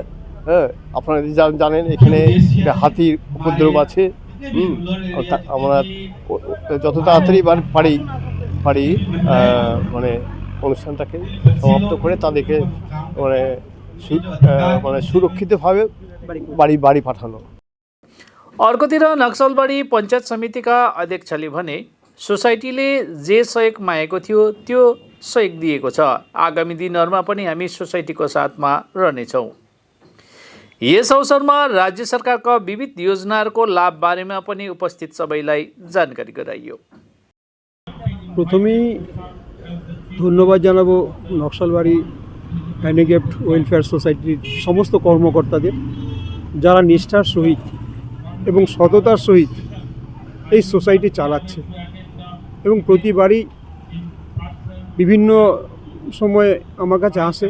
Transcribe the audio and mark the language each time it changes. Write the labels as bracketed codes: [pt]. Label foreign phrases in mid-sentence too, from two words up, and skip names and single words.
[bn] আপনারা জানেন এখানে হাতির উপদ্রব আছে। আমরা যত তাড়াতাড়ি পারি মানে অনুষ্ঠানটাকে সমাপ্ত করে তাদেরকে মানে सुरक्षितভাবে বাড়ি पाठानो। [ne] अर्कोतिर नक्सलबाडी पञ्चायत समितिका अध्यक्षले भने सोसाइटीले जे सहयोग मागेको थियो त्यो सहयोग दिएको छ। आगामी दिनहरूमा पनि हामी सोसाइटीको साथमा रहनेछौँ। यस अवसरमा राज्य सरकारका विविध योजनाहरूको लाभ बारेमा पनि उपस्थित सबैलाई जानकारी गराइयो। [bn] प्रथमेই ধন্যবাদ জানাবো নকশালবাড়ি হ্যান্ডিক্যাপড ওয়েলফেয়ার সোসাইটির সমস্ত কর্মকর্তাদের, যারা নিষ্ঠার সহিত এবং সততার সহিত এই সোসাইটি চালাচ্ছে এবং প্রতিবারই বিভিন্ন সময় আমার কাছে আসে।